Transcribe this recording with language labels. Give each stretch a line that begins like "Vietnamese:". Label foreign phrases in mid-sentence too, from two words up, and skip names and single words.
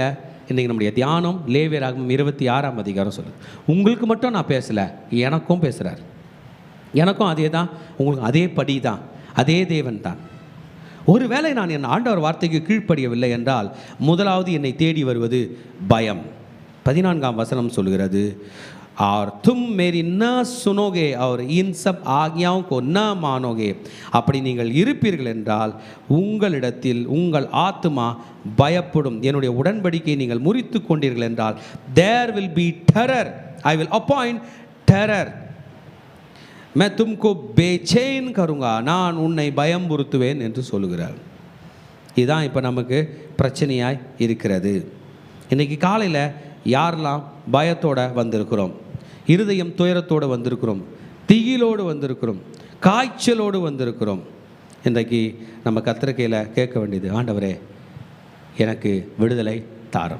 Tamil: இன்றைக்கி நம்முடைய தியானம் லேவியராகமம் 26ஆம் அதிகாரம் சொல்லுது. உங்களுக்கு மட்டும் நான் பேசலை, எனக்கும் பேசுகிறார். எனக்கும் அதே தான், உங்களுக்கு அதே படி தான், அதே தேவன் தான். ஒருவேளை நான் என் ஆண்டவர் வார்த்தைக்கு கீழ்ப்படியவில்லை என்றால் முதலாவது என்னை தேடி வருவது பயம். 14ஆம் வசனம் சொல்கிறது,
Hindi: और तुम मेरी न सुनोगे और इन सब आज्ञाओं को न मानोगे.
Tamil: அப்படி நீங்கள் இருப்பீர்கள் என்றால் உங்களிடத்தில் உங்கள் ஆத்மா பயப்படும். என்னுடைய உடன்படிக்கையை நீங்கள் முறித்து கொண்டீர்கள் என்றால்
English: there will be terror. I will appoint terror.
Hindi: मैं तुमको बेचैन करूँगा.
Tamil: நான் உன்னை பயம்புறுத்துவேன் என்று சொல்லுகிறார். இதுதான் இப்போ நமக்கு பிரச்சனையாய் இருக்கிறது. இன்றைக்கி காலையில் யாரெல்லாம் பயத்தோடு வந்திருக்கிறோம், இருதயம் துயரத்தோடு வந்திருக்கிறோம், திகிலோடு வந்திருக்கிறோம், காய்ச்சலோடு வந்திருக்கிறோம், இன்றைக்கு நம்ம கர்த்தர்கையில் கேட்க வேண்டியது, ஆண்டவரே எனக்கு விடுதலை தாரும்.